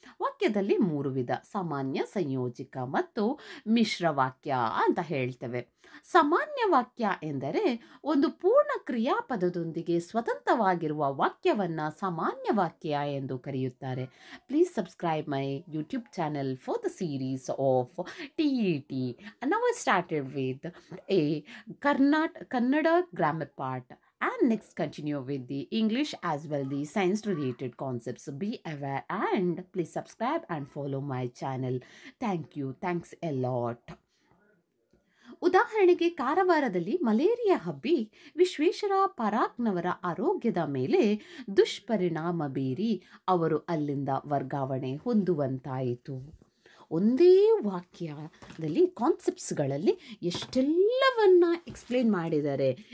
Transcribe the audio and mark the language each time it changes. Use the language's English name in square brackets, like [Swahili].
[Kannada] ವಾಕ್ಯದಲ್ಲಿ 3 ವಿಧ: ಸಾಮಾನ್ಯ, ಸಂಯೋಜಿಕ ಮತ್ತು ಮಿಶ್ರ ವಾಕ್ಯ ಅಂತ ಹೇಳ್ತೇವೆ. ಸಾಮಾನ್ಯ ವಾಕ್ಯ ಎಂದರೆ ಒಂದು ಪೂರ್ಣ ಕ್ರಿಯಾಪದದೊಂದಿಗೆ ಸ್ವತಂತ್ರವಾಗಿರುವ ವಾಕ್ಯವನ್ನ ಸಾಮಾನ್ಯ ವಾಕ್ಯ ಎಂದು ಕರೆಯುತ್ತಾರೆ. [English] Please subscribe my YouTube channel for the series of TET. Now I started with a Kannada grammar part, and next continue with the English as well, the science related concepts. Be aware and please subscribe and follow my channel. Thank you. Thanks a lot. [Kannada] ಉದಾಹರಣೆಗೆ, ಕಾರವಾರದಲ್ಲಿ malaria ಹಬ್ಬಿ ವಿಶ್ವೇಶ್ವರ ಪರಾಕ್ನವರ ಆರೋಗ್ಯದ ಮೇಲೆ ದುಷ್ಪರಿಣಾಮ ಬೀರಿ ಅವರು ಅಲ್ಲಿಂದ ವರ್ಗಾವಣೆ ಹೊಂದುವಂತಾಯಿತು. ಒಂದೇ ವಾಕ್ಯದಲ್ಲಿ ಕಾನ್ಸೆಪ್ಟ್ಸ್ಗಳಲ್ಲಿ ಎಷ್ಟೆಲ್ಲವನ್ನ ಎಕ್ಸ್ಪ್ಲೇನ್ ಮಾಡಿದ್ದಾರೆ.